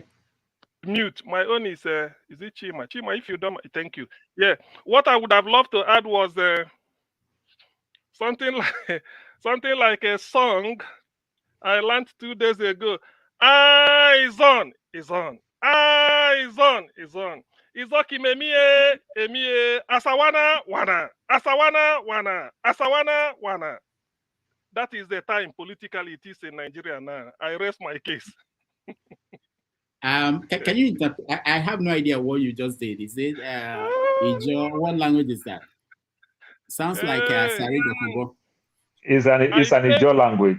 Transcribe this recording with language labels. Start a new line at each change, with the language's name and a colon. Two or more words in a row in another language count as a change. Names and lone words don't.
English: mute. My own is it Chima? Chima, if you don't, thank you. Yeah. What I would have loved to add was something like a song I learned 2 days ago. Eyes on, is on. Eyes on, is on.
Izon: Izoki emie, asawana wana, asawana wana, asawana wana.
English: That is the time politically it is in Nigeria now. I rest my case. Can you interpret? I have no idea what you just did. Is it Ijo? What language is that? Sounds like Sari Dokubo. It's an Ijo language.